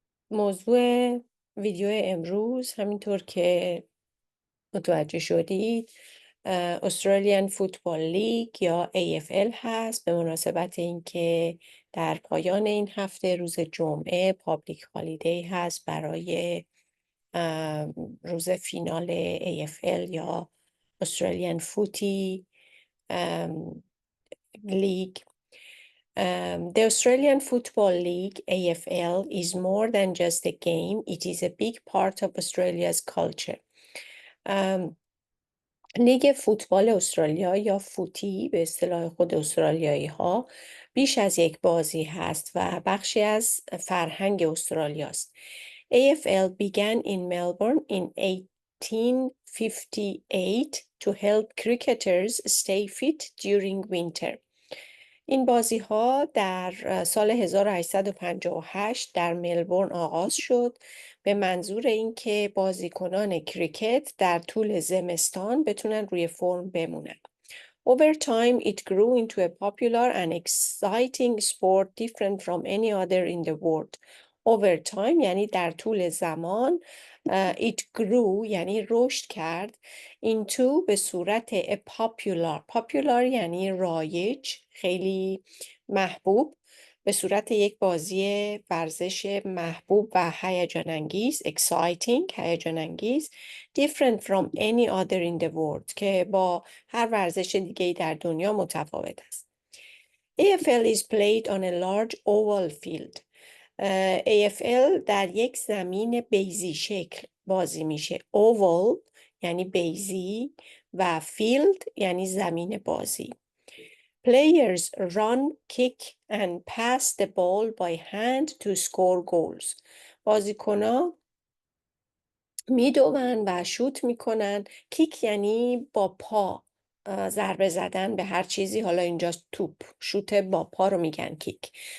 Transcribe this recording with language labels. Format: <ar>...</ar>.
<fa>موضوع ویدیو امروز همینطور که متوجه شدید استرالیان فوتبال لیگ یا AFL هست، به مناسبت اینکه در پایان این هفته روز جمعه پابلیک هالیدی هست برای روز فینال AFL یا استرالیان فوتی لیگ.</fa> <en>The Australian Football League, AFL, is more than just a game. It is a big part of Australia's culture.</en> <fa>لیگ فوتبال استرالیا یا فوتی به اصطلاح خود استرالیایی ها بیش از یک بازی هست و بخشی از فرهنگ استرالیاست.</fa> <en>AFL began in Melbourne in 1858 to help cricketers stay fit during winter.</en> <fa>این بازی ها در سال 1858 در ملبورن آغاز شد به منظور اینکه بازیکنان کریکت در طول زمستان بتونن روی فرم بمونن.</fa> <en>Over time, it grew into a popular and exciting sport different from any other in the world. Over time</en> <fa>یعنی در طول زمان،</fa> <en>it grew</en> <fa>یعنی رشد کرد، into به صورت</fa> <en>a popular</en> <fa>یعنی رایج، خیلی محبوب، به صورت یک بازی ورزش محبوب و هیجان انگیز، exciting هیجان انگیز،</fa> <en>different from any other in the world</en> <fa>که با هر ورزش دیگه‌ای در دنیا متفاوت است.</fa> <en>AFL is played on a large oval field.</en> <fa>AFL در یک زمین بیضی شکل بازی میشه. oval یعنی بیضی و field یعنی زمین بازی.</fa> <en>Players run, kick and pass the ball by hand to score goals.</en> <fa>بازیکن‌ها میدوون و شوت میکنن. کیک یعنی با پا ضربه زدن به هر چیزی، حالا اینجا توپ، شوت با پا رو میگن کیک.</fa>